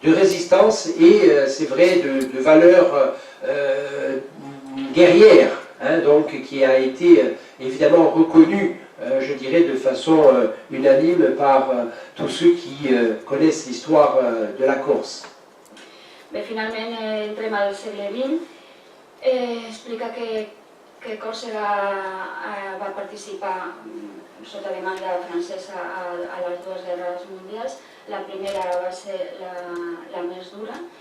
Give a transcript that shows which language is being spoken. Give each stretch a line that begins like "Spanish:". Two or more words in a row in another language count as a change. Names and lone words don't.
French: et c'est vrai de valeurs guerrières, hein, donc qui a été évidemment reconnue, je dirais de façon unanime par tous ceux qui connaissent l'histoire de la Corse.
Catalan: Bé, finalment entrem al segle XX. Explica que Còrsega va participar sota demanda francesa a les dues guerres mundials. La primera va ser la més dura.